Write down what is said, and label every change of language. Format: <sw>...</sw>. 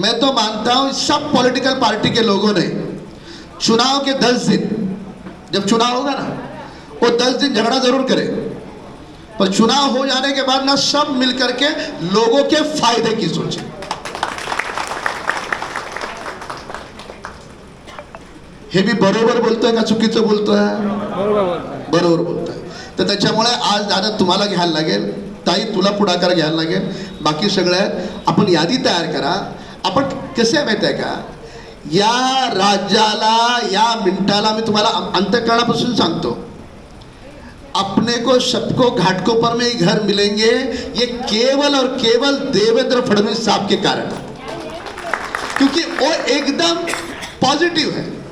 <hi>मैं तो मानता हूं सब पॉलिटिकल पार्टी के लोगों ने चुनाव के 10 दिन, जब चुनाव होगा ना, वो 10 दिन झगड़ा जरूर करे, पर चुनाव हो जाने के बाद ना सब मिलकर के लोगों के फायदे की सोचे।</hi> <mr>हे भी बरोबर बोलतोय का चुकीचं बोलतोय? बरोबर बोलतोय। तर त्याच्यामुळे आज दादा तुम्हाला घ्यायला लागेल, ताई तुला पुढाकार घ्यायला लागेल, बाकी सगळे आपण यादी तयार करा। आपण कसे माहिती आहे का, या राज्याला या मिनिटाला मी तुम्हाला अंतःकरणापासून सांगतो,</mr> <hi>अपने को सबको घाटकोपर में ही घर मिलेंगे, ये केवल और केवल देवेंद्र फडणवीस साहब के कारण, क्योंकि वो एकदम पॉजिटिव है।</hi>